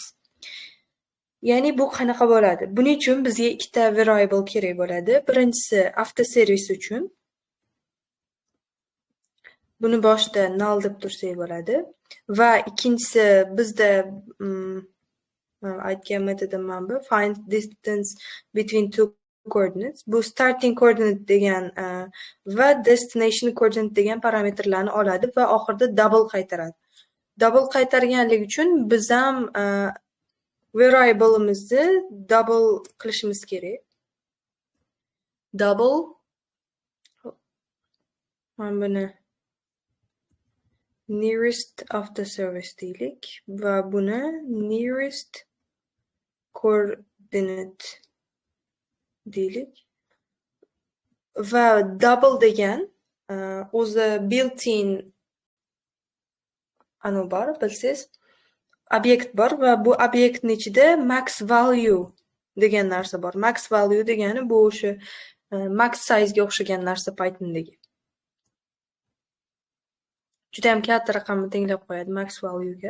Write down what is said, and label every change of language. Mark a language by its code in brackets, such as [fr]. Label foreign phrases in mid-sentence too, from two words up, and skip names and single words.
[uz] Ya'ni bu qanaqa bo'ladi? Buning uchun bizga ikkita variable kerak bo'ladi. Birinchisi avtoservis uchun. Buni boshida null deb tursak bo'ladi va ikkinchisi bizda aytgan metodim mana bu [en] find distance between two coordinates. [uz] Bu [en] starting coordinate [uz] degan va [en] destination coordinate [uz] degan parametrlarni oladi va oxirida double qaytaradi. Double qaytarganligi uchun biz ham variable'imizni double qilishimiz kerak. Double mana buni [en] nearest after service [uz] deylik va buni [en] nearest coordinate [uz] deylik. Va double degan o'zi built-in bor, bilsangiz, obyekt bor va bu obyektning ichida [en] max value [uz] degan narsa bor. [en] Max value [uz] degani bu o'sha [en] max size'ga [uz] o'xshagan narsa Pythondagi. Juda ham katta raqamni tenglab qo'yadi [en] max value'ga.